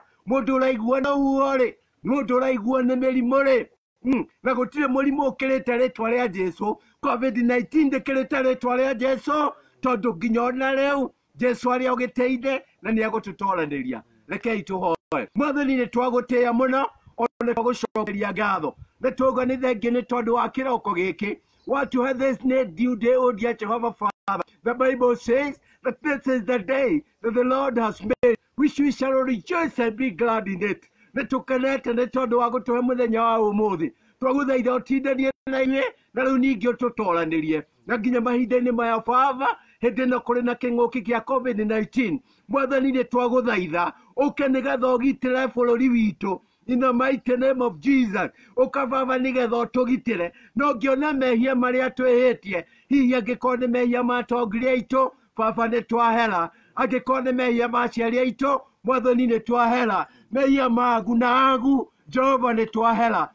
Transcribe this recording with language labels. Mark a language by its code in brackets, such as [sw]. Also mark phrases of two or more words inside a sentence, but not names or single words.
[ki] Mũndũ ũraigua na rũhuho rĩ, mũndũ ũraigua nĩ mĩrimũ rĩ, na gũtirĩ mũrimũ ũkĩrĩte rĩtwa rĩa Jesu. COVID-19 ndĩkĩrĩte rĩtwa rĩa Jesu, tondũ nginya ona rĩu Jesu arĩ ũgĩteithie na nĩ agũtũtoranĩria. Rekei tũhoe. Mwathani nĩ twagũtĩĩa mũno, ona twagũcokeria ngatho. Nĩ tuuga nĩ thengiũ nĩ tondũ wa kĩroko gĩkĩ. [en] What you have this new day, O dear Jehovah Father. The Bible says that this is the day that the Lord has made, which we shall rejoice and be glad in it. [ki] Nĩ tũkenete nĩ tondũ wa gũtũhe mũthenya wa ũmũthĩ. Twagũthaitha ũtindanie na ithuĩ, na rĩu ningĩ ũtũtoranĩrie. Na nginya mahinda-inĩ maya Baba, hĩndĩ ĩno kũrĩ na kĩng'ũki gĩa COVID-19, Mwathani nĩ twagũthaitha ũke nĩgetha ũgitĩre bũrũri witũ. [en] In the mighty name of Jesus, [ki] ukababa nĩgetha ũtũgitĩre. No ngĩona mehia marĩa twĩhĩtie, hihi angĩkorwo nĩ mehia ma atongoria aitũ, Baba nĩ twahera. Angĩkorwo nĩ mehia ma aciari aitũ, Mwathani nĩ twahera. Mehia ma agu na agu, Jehova nĩ twahera.